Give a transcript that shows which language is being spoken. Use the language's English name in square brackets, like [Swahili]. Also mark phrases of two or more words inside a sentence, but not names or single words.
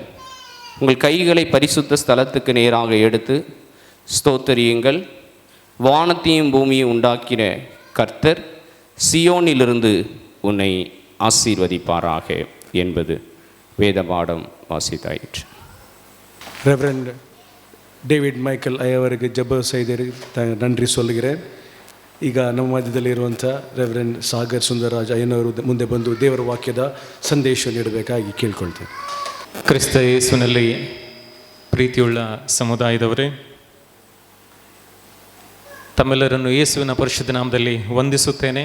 [Tamil] உங்கள் கைகளை பரிசுத்த ஸ்தலத்துக்கு நேராக எடுத்து ஸ்தோத்தரியுங்கள். வானத்தையும் பூமியை உண்டாக்கின கர்த்தர் சியோனிலிருந்து உன்னை ஆசீர்வதிப்பாராக என்பது வேத பாடம் வாசித்தாயிற்று. ரெவரண்ட் டேவிட் மைக்கல் அவருக்கு ஜெபம் செய்தவருக்கு நன்றி சொல்லுகிறேன். [Kannada] ಈಗ ನಮ್ಮ ಮಧ್ಯದಲ್ಲಿರುವಂಥ ರೆವರೆಂಡ್ ಸಾಗರ್ ಸುಂದರರಾಜ್ ಅಯ್ಯನವರು ಮುಂದೆ ಬಂದು ದೇವರ ವಾಕ್ಯದ ಸಂದೇಶ ನೀಡಬೇಕಾಗಿ ಕೇಳ್ಕೊಳ್ತೇನೆ. ಕ್ರಿಸ್ತ ಯೇಸುವಿನಲ್ಲಿ ಪ್ರೀತಿಯುಳ್ಳ ಸಮುದಾಯದವರೇ, ತಮ್ಮೆಲ್ಲರನ್ನು ಯೇಸುವಿನ ಪರಿಶುದ್ಧ ನಾಮದಲ್ಲಿ ವಂದಿಸುತ್ತೇನೆ.